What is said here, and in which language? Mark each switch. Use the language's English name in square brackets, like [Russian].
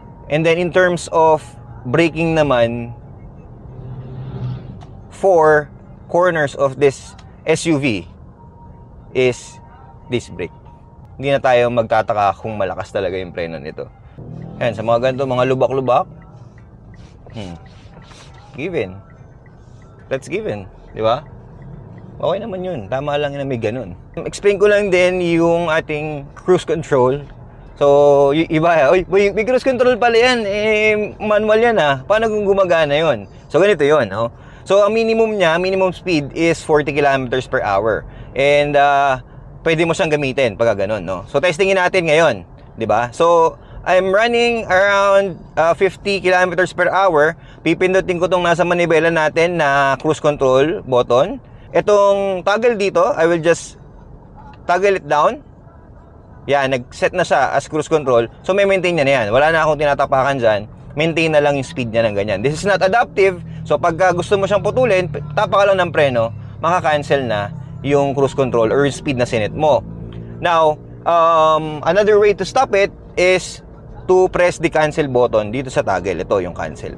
[English] And then, in terms of braking naman, 4 corners of this SUV is disc brake. [Filipino] Hindi na tayo magtataka kung malakas talaga yung preno nito. Ayan, sa mga ganito, mga lubak-lubak, given. [English] That's given, [Filipino] di ba? Okay naman yun. Tama lang na may ganun. Explain ko lang din yung ating cruise control. So, iba, may cruise control pala yan. Manual yan ha. Paano kung gumagana yun? So, ganito yun. Oh. So, ang minimum niya, [English] minimum speed is 40 kilometers per hour. [Filipino] And, pwede mo siyang gamitin pagka ganun, no? So, testingin natin ngayon, di ba? [English] So, I'm running around 50 kilometers per hour. [Filipino] Pipindutin ko tong nasa manibela natin na cruise control button. Itong toggle dito, [English] I will just toggle it down. [Filipino] Yan, nag-set na siya as cruise control. So, may maintain niya na yan. Wala na akong tinatapakan dyan. Maintain na lang yung speed niya ng ganyan. [English] This is not adaptive. [Filipino] So, pagka gusto mo siyang putulin, tapak ka lang ng preno, maka-cancel na yung cruise control or yung speed na sinet mo. [English] Now, another way to stop it is to press the cancel button [Filipino] dito sa toggle. Ito yung cancel.